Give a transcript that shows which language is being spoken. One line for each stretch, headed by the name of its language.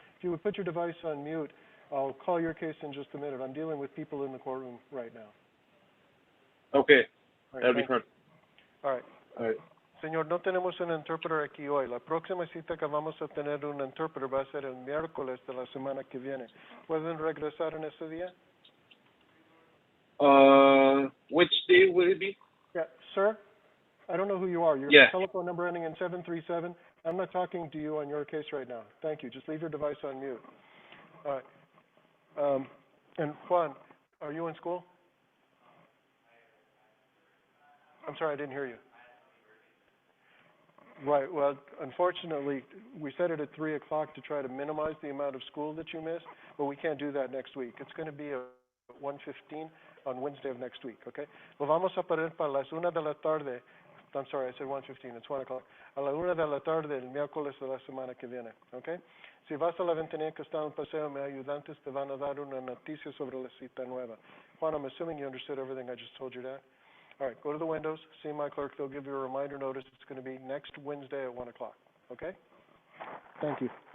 English: If you would put your device on mute, I'll call your case in just a minute. I'm dealing with people in the courtroom right now. Okay. All right, That'll be thank you. perfect. All right. All right.
Spanish: Señor, no tenemos un intérprete aquí hoy. La próxima cita que vamos a tener un intérprete va a ser el miércoles de la semana que viene. ¿Pueden regresar en ese día?
English: Which day will it be? Yeah, sir, I don't know who you are. Your Yeah. telephone number ending in 737. I'm not talking to you on your case right now. Thank you. Just leave your device on mute. All right. And Juan, are you in school? I'm sorry, I didn't hear you. Right. Well, unfortunately, we set it at 3 o'clock to try to minimize the amount of school that you miss, but we can't do that next week. It's going to be at 1:15 on Wednesday of next week, okay?
Spanish: Lo vamos a poner para las 1 de la tarde.
English: I'm sorry, I said 1:15. It's 1 o'clock.
Spanish: A la 1 de la tarde el miércoles de la semana que viene, okay? Si vas a la ventanilla que está en paseo, mis ayudantes te van a dar una noticia sobre la cita nueva.
English: Juan, I'm assuming you understood everything I just told you, Dad? All right, go to the windows, see my clerk. They'll give you a reminder notice. It's going to be next Wednesday at 1 o'clock, okay? Thank you.